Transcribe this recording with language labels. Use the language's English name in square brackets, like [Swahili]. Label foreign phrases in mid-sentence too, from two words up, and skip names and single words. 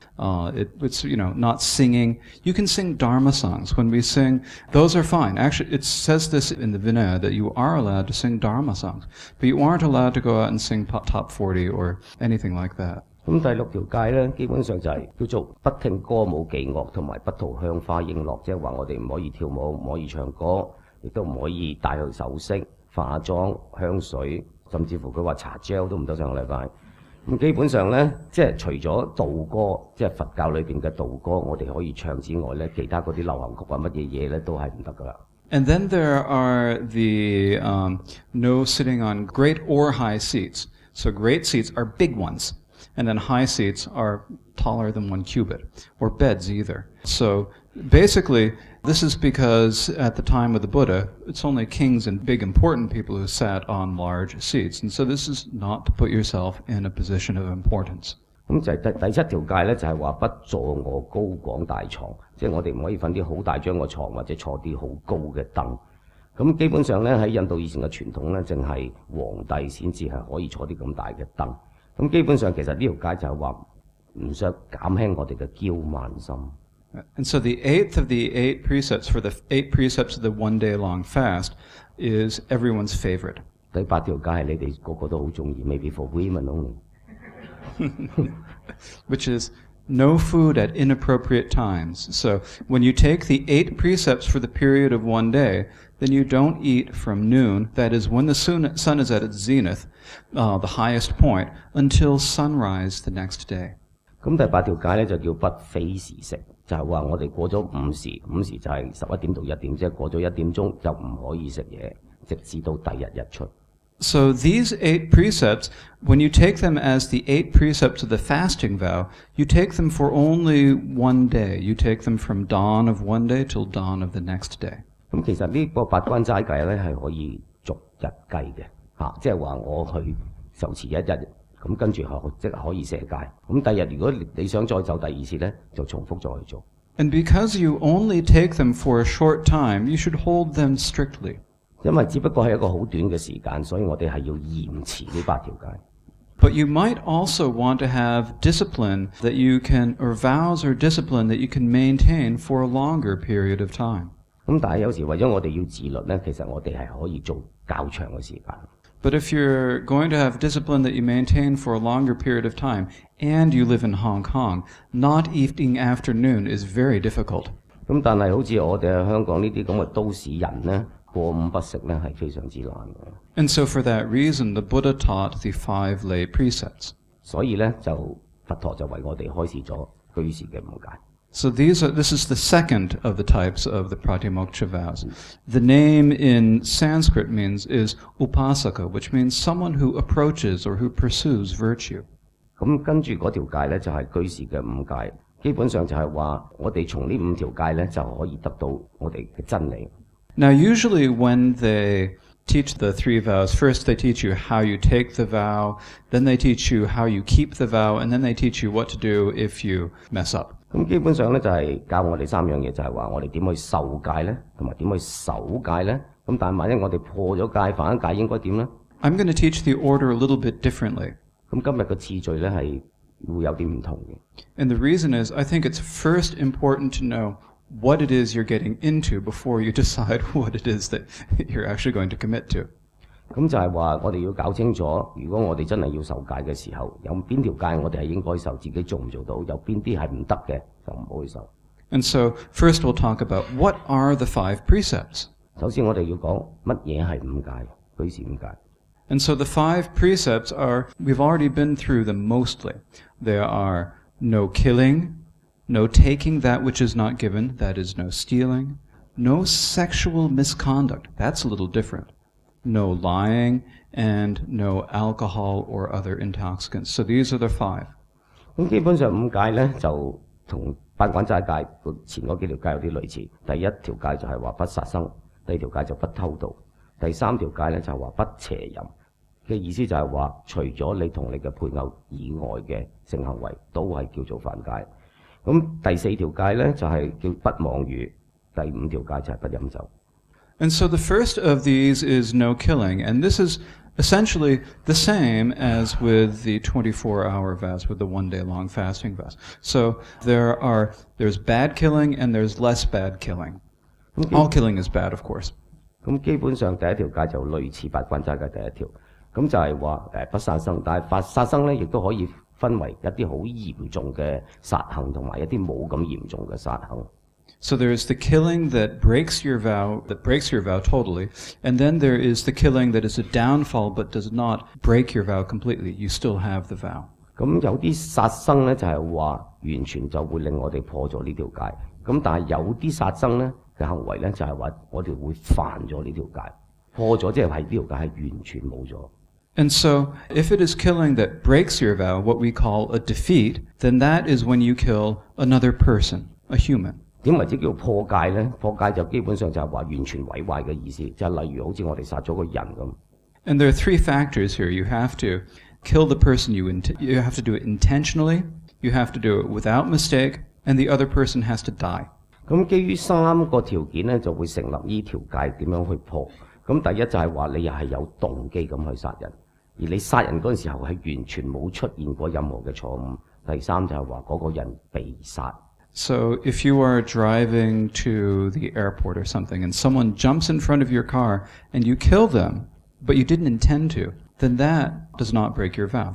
[English] It's not singing. You can sing Dharma songs. When we sing, those are fine. Actually, it says this in the Vinaya that you are allowed to sing Dharma songs, but you aren't allowed to go out and sing top 40 or anything like that. [Cantonese] 咁第6條戒咧，基本上就係叫做不聽歌舞伎樂同埋不塗香花瓔珞，即係話我哋唔可以跳舞，唔可以唱歌，亦都唔可以戴佢首飾、化妝、香水，甚至乎佢話搽 gel 都唔得。上個禮拜咁基本上咧，即係除咗道歌，即係佛教裏邊嘅道歌，我哋可以唱之外咧，其他嗰啲流行曲啊乜嘢嘢咧都係唔得噶啦。 [English] And then there are the no sitting on great or high seats. So great seats are big ones. And then high seats are taller than 1 cubit, or beds either. So basically, this is because at the time of the Buddha, it's only kings and big important people who sat on large seats. And so this is not to put yourself in a position of importance. [Cantonese] 咁就係第7條戒咧，就係話不坐臥高廣大床，即係我哋唔可以瞓啲好大張嘅床或者坐啲好高嘅凳。咁基本上咧喺印度以前嘅傳統咧，淨係皇帝先至係可以坐啲咁大嘅凳。咁基本上其實呢條戒就係話唔想減輕我哋嘅驕慢心。 [English] And so the 8th of the 8 precepts for the 8 precepts of the 1-day-long fast is everyone's favorite. [Cantonese] 第8條戒係你哋個個都好中意 ， [English] maybe for women only. Which is no food at inappropriate times. So when you take the 8 precepts for the period of 1 day, then you don't eat from noon, that is when the sun is at its zenith, the highest point, until sunrise the next day. [Cantonese] 咁第8條戒咧就叫不非時食， 就係話我哋過咗午時就係11點到1點，即係過咗1點鐘就唔可以食嘢，直至到第日日出。 [English] So these 8 precepts, when you take them as the 8 precepts of the fasting vow, you take them for only one day. You take them from dawn of one day till dawn of the next day. [Cantonese] 咁其實呢個8關齋戒咧係可以逐日計嘅，即係話我去受持1日，咁跟住即係可以捨戒。咁第日如果你想再走第2次咧，就重複再去做。 [English] And because you only take them for a short time, you should hold them strictly. [Cantonese] 因為只不過係一個好短嘅時間，所以我哋係要嚴持呢8條戒。 [English] But you might also want to have discipline that you can, or vows or discipline that you can maintain for a longer period of time. [Cantonese] 咁但係有時為咗我哋要自律咧，其實我哋係可以做較長嘅時間。 [English] But if you're going to have discipline that you maintain for a longer period of time, and you live in Hong Kong, not eating afternoon is very difficult. [Cantonese] 咁但係好似我哋喺香港呢啲咁嘅都市人咧，過午不食咧係非常之難嘅。 [English] And so for that reason, the Buddha taught the 5 lay precepts. [Cantonese] 所以咧就佛陀就為我哋開示咗居士嘅5戒。 [English] So this is the second of the types of the Pratimoksha vows. The name in Sanskrit is upasaka, which means someone who approaches or who pursues virtue. [Cantonese] 咁跟住嗰條戒咧就係居士嘅5戒，基本上就係話我哋從呢5條戒咧就可以得到我哋嘅真理。 [English] Now usually when they teach the 3 vows, first they teach you how you take the vow, then they teach you how you keep the vow, and then they teach you what to do if you mess up. [Cantonese] 咁基本上咧就係教我哋3樣嘢，就係話我哋點去受戒咧，同埋點去守戒咧。咁但係萬一我哋破咗戒、犯咗戒，應該點咧？ [English] I'm going to teach the order a little bit differently. [Cantonese] 咁今日嘅次序咧係會有啲唔同嘅。 [English] And the reason is I think it's first important to know what it is you're getting into before you decide what it is that you're actually going to commit to. [Cantonese] 咁就係話我哋要搞清楚，如果我哋真係要受戒嘅時候，有邊條戒我哋係應該受，自己做唔做到，有邊啲係唔得嘅，就唔好去受。 [English] And so first we'll talk about what are the 5 precepts. [Cantonese] 首先我哋要講乜嘢係5戒，居士5戒。 [English] And so the 5 precepts are, we've already been through them mostly. There are no killing, no taking that which is not given, that is no stealing, no sexual misconduct, that's a little different, no lying, and no alcohol or other intoxicants. So these are the 5. [Cantonese] 咁基本上5戒咧就同8關齋戒前嗰幾條戒有啲類似。第1條戒就係話不殺生，第2條戒就不偷盜，第3條戒咧就係話不邪淫嘅意思就係話，除咗你同你嘅配偶以外嘅性行為都係叫做犯戒。咁第4條戒咧就係叫不妄語，第5條戒就係不飲酒。 [English] And so the first of these is no killing, and this is essentially the same as with the 24-hour fast, with the 1-day-long fasting fast. So there's bad killing and there's less bad killing. All killing is bad, of course. [Cantonese] 咁基本上第1條戒就類似8關齋戒第1條，咁就係話不殺生，但係殺生咧亦都可以分為一啲好嚴重嘅殺行，同埋一啲冇咁嚴重嘅殺行。 [English] So there is the killing that breaks your vow totally, and then there is the killing that is a downfall but does not break your vow completely. You still have the vow. [Cantonese] 咁有啲殺生咧就係話完全就會令我哋破咗呢條戒，咁但係有啲殺生咧嘅行為咧就係話我哋會犯咗呢條戒，破咗即係呢條戒係完全冇咗。 [English] And so, if it is killing that breaks your vow, what we call a defeat, then that is when you kill another person, a human. [Cantonese] 點為之叫破戒咧？破戒就基本上就係話完全毀壞嘅意思，就係例如好似我哋殺咗個人咁。 [English] And there are 3 factors here. You have to kill the person, you have to do it intentionally, you have to do it without mistake, and the other person has to die. [Cantonese] 咁基於3個條件咧，就會成立呢條戒點樣去破。咁第一就係話你又係有動機咁去殺人，而你殺人嗰陣時候係完全冇出現過任何嘅錯誤。第3就係話嗰個人被殺。 [English] So if you are driving to the airport or something and someone jumps in front of your car and you kill them, but you didn't intend to, then that does not break your vow.